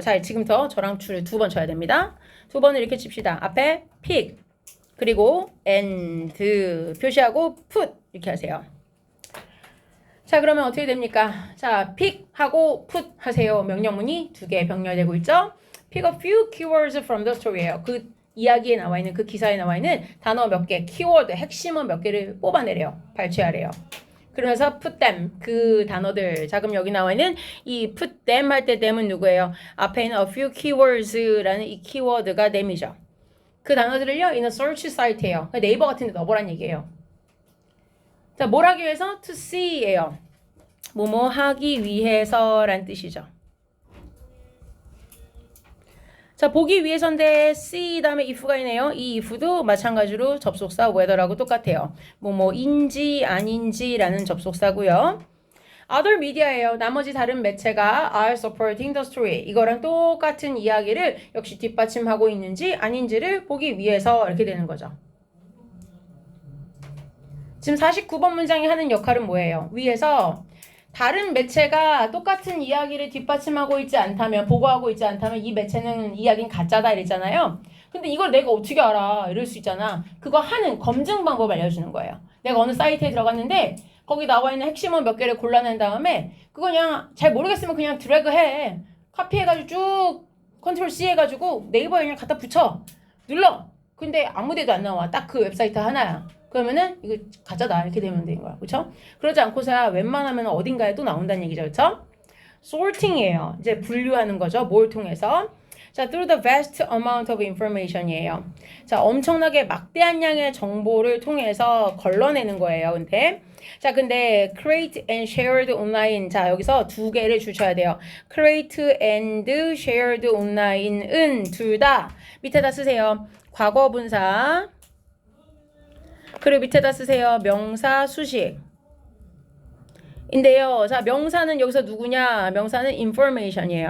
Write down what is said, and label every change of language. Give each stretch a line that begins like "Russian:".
Korean: 자, 지금부터 저랑 줄을 두 번 쳐야 됩니다. 두 번을 이렇게 칩시다. 앞에 pick 그리고 and 표시하고 put 이렇게 하세요. 자, 그러면 어떻게 됩니까? 자, pick 하고 put 하세요. 명령문이 두 개 병렬되고 있죠?
English: Pick a few keywords from the story예요.
Korean: 그 이야기에 나와 있는 그 기사에 나와 있는 단어 몇 개, 키워드, 핵심어 몇 개를 뽑아내래요. 발췌하래요. 그러면서 put them, 그 단어들. 자, 그럼 여기 나와 있는 이 put them 할 때 them은 누구예요? 앞에 있는 a few keywords라는 이 키워드가 them이죠.
English: 그 단어들을요, in a search site예요.
Korean: 네이버 같은 데 넣어보란 얘기예요. 자, 뭘 하기 위해서? to see예요. 뭐뭐 하기 위해서란 뜻이죠. 자, 보기 위해서인데 see 다음에 if가 있네요. 이 if도 마찬가지로 접속사 whether라고 똑같아요. 뭐뭐인지 아닌지라는 접속사고요.
English: other media예요.
Korean: 나머지 다른 매체가
English: are supporting the story.
Korean: 이거랑 똑같은 이야기를 역시 뒷받침하고 있는지 아닌지를 보기 위해서 이렇게 되는 거죠. 지금 49번 문장이 하는 역할은 뭐예요? 위에서 다른 매체가 똑같은 이야기를 뒷받침하고 있지 않다면, 보고하고 있지 않다면 이 매체는 이야기는 가짜다 이랬잖아요. 근데 이걸 내가 어떻게 알아? 이럴 수 있잖아. 그거 하는 검증 방법 알려주는 거예요. 내가 어느 사이트에 들어갔는데 거기 나와 있는 핵심어 몇 개를 골라낸 다음에 그거 그냥 잘 모르겠으면 그냥 드래그 해. 카피해가지고 쭉 컨트롤 C 해가지고 네이버에 그냥 갖다 붙여. 눌러. 근데 아무 데도 안 나와. 딱 그 웹사이트 하나야. 그러면은 이거 가짜다 이렇게 되면 되는 거야. 그렇죠? 그러지 않고서야 웬만하면 어딘가에 또 나온다는 얘기죠. 그렇죠?
English: sorting이에요.
Korean: 이제 분류하는 거죠. 뭘 통해서?
English: 자, through the vast amount of information이에요.
Korean: 자, 엄청나게 막대한 양의 정보를 통해서 걸러내는 거예요.
English: 근데 create and shared online.
Korean: 자, 여기서 두 개를 주셔야 돼요.
English: create and shared online
Korean: 은 둘 다 밑에다 쓰세요. 과거 분사. 그리고 밑에다 쓰세요. 명사 수식. 인데요. 자, 명사는 여기서 누구냐? 명사는 information이에요.